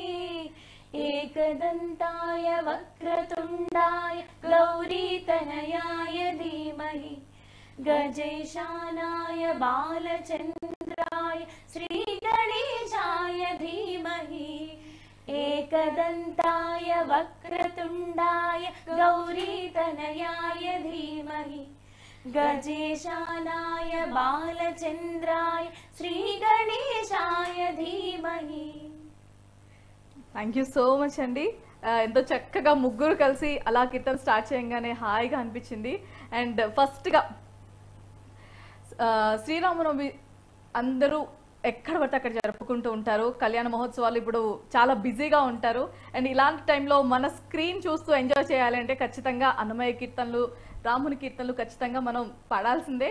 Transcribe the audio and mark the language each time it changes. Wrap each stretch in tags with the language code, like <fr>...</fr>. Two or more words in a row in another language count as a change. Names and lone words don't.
<sa>एकदन्ताय वक्रतुण्डाय गौरीतनयाय धीमहि गजेशानाय बालचन्द्राय श्रीगणेशाय धीमहि एकदन्ताय वक्रतुण्डाय गौरीतनयाय धीमहि गजेशानाय बालचन्द्राय श्रीगणेशाय धीमहि.</sa> <en>thank you so much అండి.</en> <te>ఎంతో చక్కగా ముగ్గురు కలిసి అలా కీర్తన స్టార్ట్ చేయగానే హాయిగా అనిపించింది. అండ్ ఫస్ట్గా శ్రీరామనవమి అందరూ ఎక్కడ పడితే అక్కడ జరుపుకుంటూ ఉంటారు. కళ్యాణ మహోత్సవాలు ఇప్పుడు చాలా బిజీగా ఉంటారు. అండ్ ఇలాంటి టైంలో మన స్క్రీన్ చూస్తూ ఎంజాయ్ చేయాలంటే ఖచ్చితంగా అన్నమయ్య కీర్తనలు, రాముని కీర్తనలు ఖచ్చితంగా మనం పాడాల్సిందే.</te>